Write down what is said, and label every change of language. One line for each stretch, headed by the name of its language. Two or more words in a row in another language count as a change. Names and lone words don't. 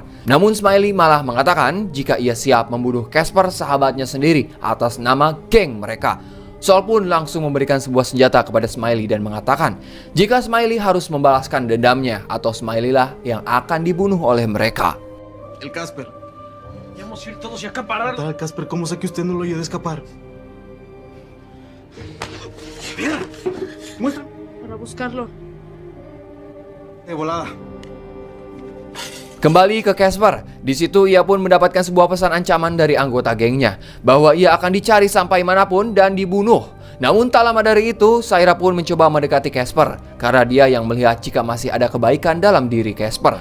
Indonesian: Namun Smiley malah mengatakan jika ia siap membunuh Casper, sahabatnya sendiri, atas nama geng mereka. Sol pun langsung memberikan sebuah senjata kepada Smiley dan mengatakan jika Smiley harus membalaskan dendamnya atau Smiley lah yang akan dibunuh oleh mereka.
Spanish: El Casper. Vamos a ir todos y acaparar. Tal Casper, ¿cómo sé que usted no lo ayude a escapar? Mira, muestra. Para buscarlo. De volada.
Indonesian: Kembali ke Casper, di situ ia pun mendapatkan sebuah pesan ancaman dari anggota gengnya bahwa ia akan dicari sampai manapun dan dibunuh. Namun tak lama dari itu, Saira pun mencoba mendekati Casper karena dia yang melihat jika masih ada kebaikan dalam diri Casper.